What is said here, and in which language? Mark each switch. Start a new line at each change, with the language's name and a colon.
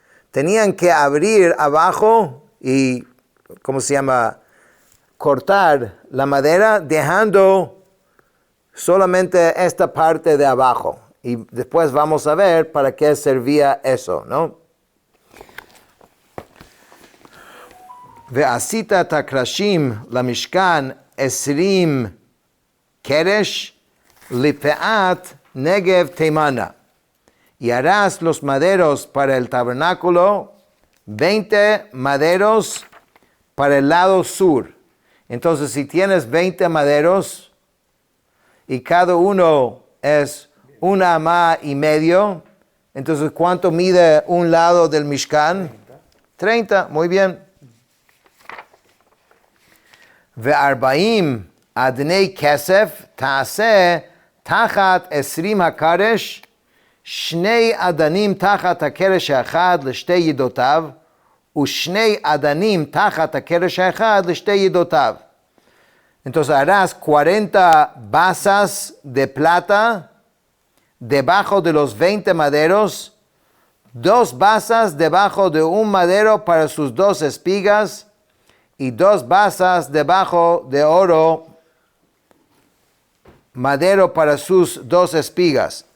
Spanish: Tenían que abrir abajo y, ¿cómo se llama?, cortar la madera dejando solamente esta parte de abajo. Y después vamos a ver para qué servía eso, ¿no?
Hebrew: ועשית את הקרשים למשכן 20 קרש לפאת נגב תימנה.
Spanish: Y harás los maderos para el tabernáculo, 20 maderos para el lado sur. Entonces, si tienes 20 maderos y cada uno es una amá y medio, entonces, ¿cuánto mide un lado del Mishkan? 30, muy bien.
Hebrew: Ve'arba'im adnei kesef ta'aseh tachat 20 hakaresh שני אדנים תחת הקרש האחד לשתי ידותיו, ושני אדנים תחת הקרש האחד לשתי ידותיו.
Spanish: Entonces harás 40 basas de plata debajo de los 20 maderos, 2 basas debajo de un madero para sus 2 espigas, y 2 basas debajo de oro, madero para sus 2 espigas.